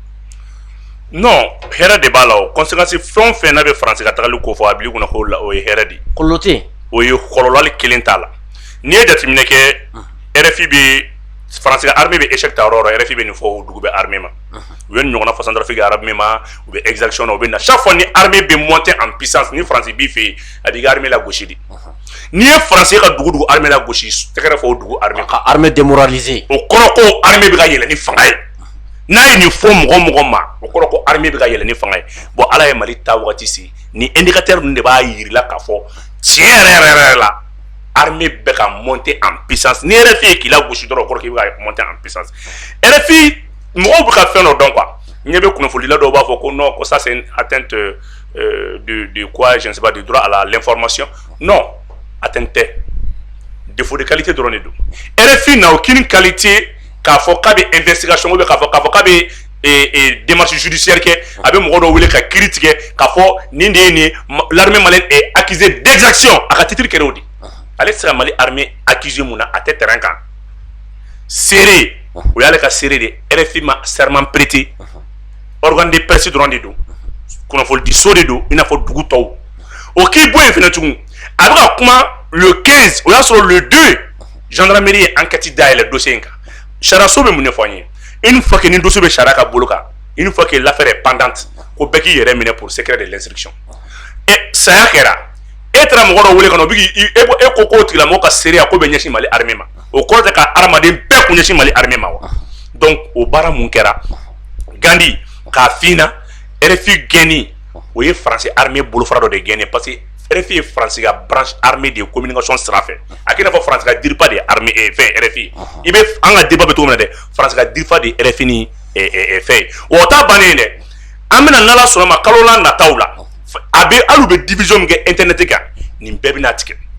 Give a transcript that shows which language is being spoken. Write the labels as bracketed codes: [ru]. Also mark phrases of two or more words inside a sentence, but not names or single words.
[bm] Non hɛrɛ de b'a la o conséquence fɛn o fɛn n'a bɛ Faransi ka tagali ko fɔ a bil'i kunna ko o ye hɛrɛ de ye. Kɔlɔlɔ tɛ yen. O ye kɔlɔlɔ hali kelen t'a la n'i ye jateminɛ kɛ RFI bɛ Faransi ka armée bɛ échec ta yɔrɔ o yɔrɔ RFI bɛ nin fɔ o dugu bɛ armée ma u ye nin ɲɔgɔnna fɔ Centrafrique armée ma u bɛ exaction na u bɛ na [fr] chaque fois [bm] ni armée bɛ [fr] monter en puissance [bm] ni Faransi b'i fɛ yen a b'i ka armée la gosi de n'i ye Faransi ka dugu armée la gosi tɛgɛrɛ fɔ o dugu armée ka [fr] armée démoraliser [bm] o kɔrɔ ko armée bɛ ka yɛlɛ ni fanga ye n'a ye nin fɔ mɔgɔ mɔgɔ ma o kɔrɔ ko armée bɛ ka yɛlɛ ni fanga ye bon Ala ye Mali ta wagati se ni indicateur ninnu de b'a yirila k'a fɔ tiɲɛ yɛrɛ la armée bɛ ka [fr] monter en puissance [bm] ni RFI ye k'i la gosi dɔrɔn o kɔrɔ k'i bɛ ka [fr] monter en puissance [bm] RFI mɔgɔw bɛ ka fɛn dɔ dɔn quoi ɲɛ bɛ kunnafonidila dɔw b'a fɔ ko non ko [fr] ça c'est une atteinte de quoi je ne sais pas du droit à l'information non atteinte [bm] tɛ [fr] défaut de qualité [bm] dɔrɔn de don [fr] RFI n'a aucune qualité [bm] k'a fɔ k'a bɛ [fr] investigation ou bien [bm] k'a fɔ k'a bɛ [fr] démarche judiciaire [bm] kɛ a bɛ mɔgɔ dɔw wele ka kiiri tigɛ k'a fɔ nin de ye nin ye [fr] l'armée malienne est accusée d'exaction [bm] a ka titre kɛra o de ale tɛ se ka Mali [fr] armée accusée [bm] mun na a tɛ terrain kan seere o y'ale ka seere de RFI ma [fr] serment prêté organe de presse [bm] dɔrɔn de don kunnafonidi so de don i n'a fɔ dugu tɔw o k'i bɔ yen fɛnɛ tugun a bɛ ka kuma le 15 o y'a sɔrɔ le 2 gendarmerie ye enquête dayɛlɛ dossier in kan sariyaso bɛ mun de fɔ an ye [fr] une fois que [bm] ni dossier bɛ sariya ka bolo kan [fr] une fois que l'affaire est pendante [bm] ko bɛɛ k'i yɛrɛ minɛ [fr] pour secret de l'instruction [bm] saya kɛra e taara mɔgɔ dɔ wele ka na o bɛ e ko k'o tigilamɔgɔ ka seereya ko bɛ ɲɛsin Mali armée ma o kɔrɔ tɛ ka hadamaden bɛɛ kun ɲɛsin Mali armée ma wa donc o baara mun kɛra Gandi k'a f'i na RFI gɛnni o ye Faransi armée bolofara dɔ de gɛnni parce que RFI ye Faransi ka [fr] branche armée de communication [bm] sira fɛ a k'i n'a fɔ Faransi ka diriba de ye armée fɛn RFI i bɛ an ka débat bɛ cogo min na dɛ Faransi ka diriba de ye RFI ni fɛn o t'a bannen dɛ an bɛna n'Ala sɔnna ma kalo la nataw la a bɛ hali u bɛ division min kɛ internet kan nin bɛɛ bɛna tigɛ